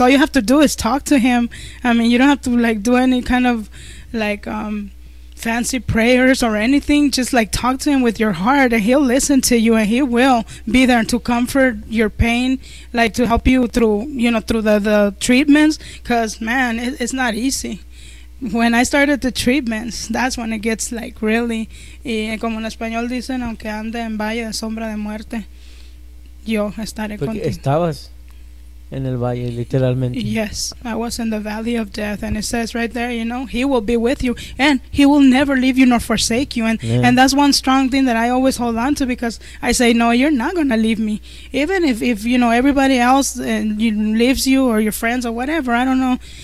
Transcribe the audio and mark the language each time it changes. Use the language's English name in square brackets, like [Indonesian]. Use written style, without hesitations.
[English] All you have to do is talk to him. I mean, you don't have to, like, do any kind of, like, fancy prayers or anything. Just, like, talk to him with your heart, and he'll listen to you, and he will be there to comfort your pain, like, to help you through, you know, through the treatments, because, man, it's not easy. When I started the treatments, that's when it gets, like, really. [Spanish] Y como en español dicen, aunque ande en valle de sombra de muerte, yo estaré contigo. Porque estabas en el valle, literalmente. [English] Yes, I was in the valley of death. And it says right there, you know, he will be with you. And he will never leave you nor forsake you. And yeah. And that's one strong thing that I always hold on to, because I say, no, you're not going to leave me. Even if you know, everybody else leaves you, or your friends or whatever, I don't know.